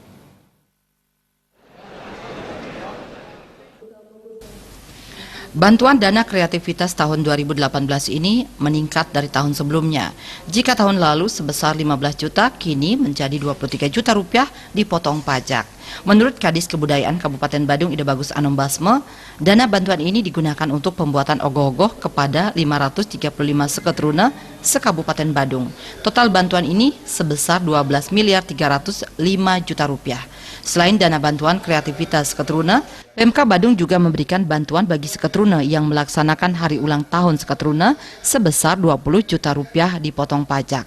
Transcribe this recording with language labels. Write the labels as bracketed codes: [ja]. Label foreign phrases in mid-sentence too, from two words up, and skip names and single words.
[id] Bantuan dana kreativitas tahun 2018 ini meningkat dari tahun sebelumnya. Jika tahun lalu sebesar 15 juta, kini menjadi 23 juta rupiah dipotong pajak. Menurut Kadis Kebudayaan Kabupaten Badung Ida Bagus Anom Basme, dana bantuan ini digunakan untuk pembuatan ogoh-ogoh kepada 535 seketrune se-Kabupaten Badung. Total bantuan ini sebesar 12 miliar 305 juta rupiah. Selain dana bantuan kreativitas seketrune, Pemka Badung juga memberikan bantuan bagi seketrune yang melaksanakan hari ulang tahun seketrune sebesar 20 juta rupiah dipotong pajak.